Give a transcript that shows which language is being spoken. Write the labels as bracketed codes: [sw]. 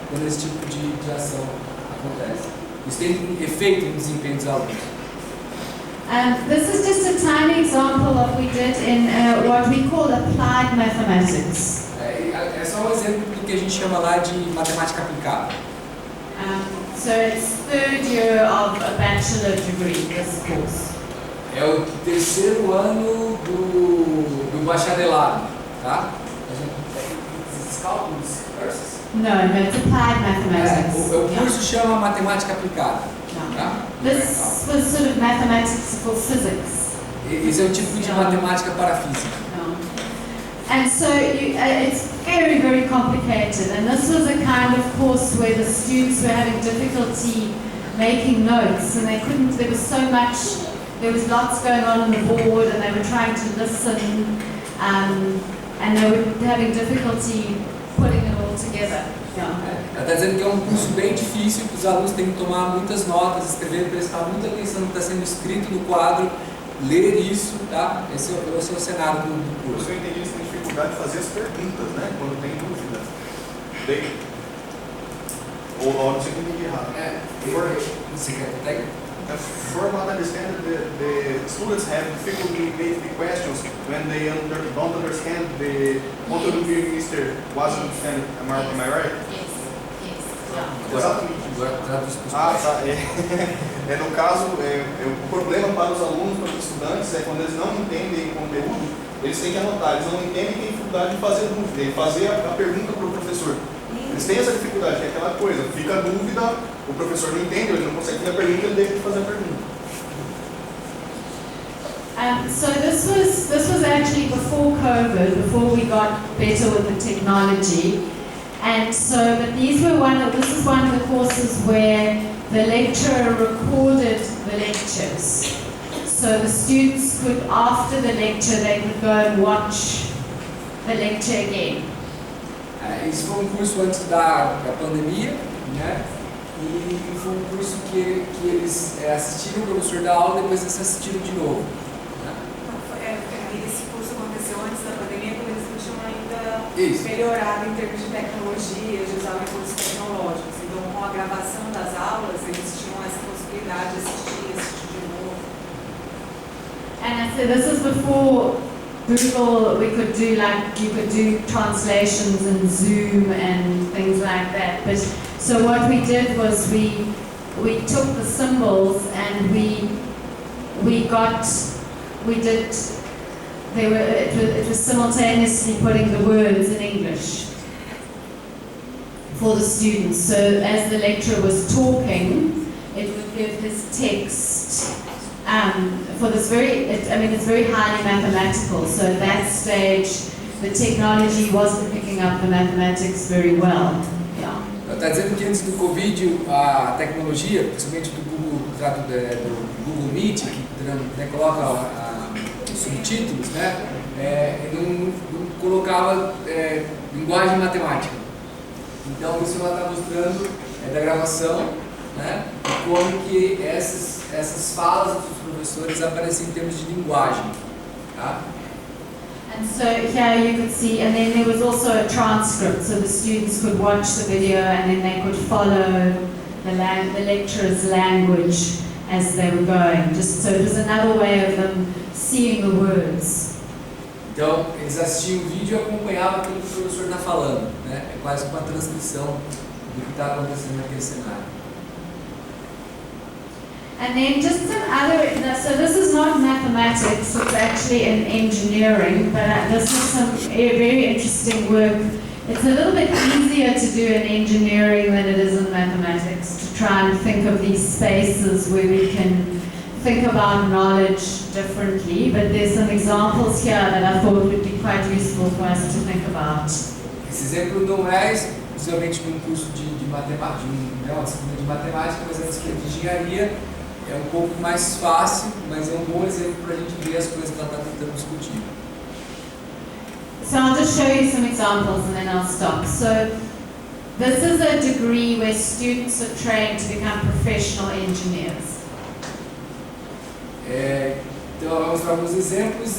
[pt] Quando esse tipo de ação acontece. Isso tem efeito no desempenho dos alunos. [en] This is just a tiny example of what we did in what we call applied mathematics. [pt] É só um exemplo do que a gente chama lá de matemática aplicada. [en] So it's third year of a bachelor degree, this course. [pt] É o terceiro ano do bacharelado, tá? Esses cálculos versus? [en] No, it's applied mathematics. [pt] O curso chama matemática aplicada. Tá? [en] This was sort of mathematics for physics. [pt] Esse é o tipo de matemática para a física. [en] And so it's very, very complicated. And this was a kind of course where the students were having difficulty making notes, and they couldn't. There was so much. There was lots going on the board, and they were trying to listen, and they were having difficulty putting it all together. [pt] Ela está dizendo que é um curso bem difícil, que os alunos têm que tomar muitas notas, escrever, prestar muita atenção no que está sendo escrito no quadro, ler isso, tá? Esse é o cenário do curso. Eu entendi que você tem dificuldade de fazer as perguntas, né? Quando tem dúvida. Ou não sei o que entendi errado. Você quer pegar? [en] For what I understand, the students have difficulty to make the questions when they don't understand what the minister was understanding. Am I right? Yes. [pt] Exatamente. Tá. No caso, o problema para os alunos, para os estudantes, é quando eles não entendem o conteúdo, eles têm que anotar. Eles não entendem, têm dificuldade de fazer dúvida, de fazer a pergunta para o professor. Eles têm essa dificuldade, que é aquela coisa, fica a dúvida, o professor não entende, ele não consegue fazer a pergunta, ele deixa de fazer a pergunta. [en] So this was actually before COVID, before we got better with the technology. And so, but this is one of the courses where the lecturer recorded the lectures. So the students could, after the lecture, they could go and watch the lecture again. [pt] Esse foi um curso antes da pandemia, né? E foi um curso que eles assistiram o professor dar aula e depois eles assistiram de novo. Né? Esse curso aconteceu antes da pandemia, quando eles não tinham ainda Isso. melhorado em termos de tecnologia, de usar recursos tecnológicos. Então, com a gravação das aulas, eles tinham essa possibilidade de assistir de novo. [en] And so this is before Google, you could do translations in Zoom and things like that. But so what we did was we took the symbols and it was simultaneously putting the words in English for the students. So as the lecturer was talking, it would give his text. For this it's very highly mathematical, so at that stage the technology wasn't picking up the mathematics very well. [pt] Está dizendo que antes do Covid a tecnologia, principalmente do Google Meet, que coloca os subtítulos, né, não colocava linguagem matemática. Então isso ela está mostrando da gravação, né, como que essas falas dos professores aparecem em termos de linguagem, tá? [en] And so here you could see, and then there was also a transcript, so the students could watch the video and then they could follow the lecturer's language as they were going. Just so it was another way of them seeing the words. [pt] Então eles assistiam o vídeo e acompanhavam aquilo que o professor está falando, né? É quase uma transcrição do que está acontecendo naquele cenário. [en] And then just some other, so this is not mathematics, it's actually in engineering, but this is some very interesting work. It's a little bit easier to do in engineering than it is in mathematics, to try and think of these spaces where we can think about knowledge differently, but there's some examples here that I thought would be quite useful for us to think about. [pt] Esse exemplo não é exclusivamente de um curso de matemática, uma disciplina de matemática, mas é uma disciplina de engenharia. É um pouco mais fácil, mas é um bom exemplo para a gente ver as coisas que ela está tentando discutir. [en] So I'll just show you some examples and then I'll stop. So This is a degree where students are trained to become professional engineers. [pt] Então, vamos para alguns exemplos.